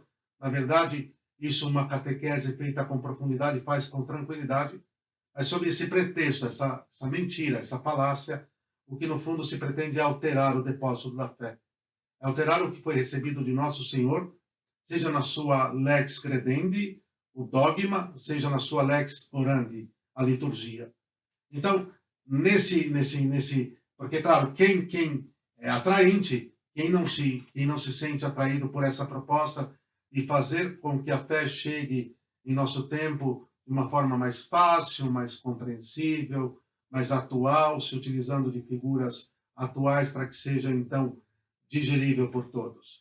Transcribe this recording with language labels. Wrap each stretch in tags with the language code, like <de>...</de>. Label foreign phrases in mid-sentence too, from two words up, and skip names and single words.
<pt>Na verdade, isso uma catequese feita com profundidade faz com tranquilidade. Mas sob esse pretexto, essa mentira, essa falácia, o que no fundo se pretende é alterar o depósito da fé. É alterar o que foi recebido de Nosso Senhor, seja na sua</pt> <la>lex credendi,</la> <pt>o dogma, seja na sua</pt> <la>lex orandi,</la> <pt>a liturgia. Então, porque, claro, quem é atraente, quem não se sente atraído por essa proposta de fazer com que a fé chegue em nosso tempo de uma forma mais fácil, mais compreensível, mais atual, se utilizando de figuras atuais para que seja, então, digerível por todos.</pt>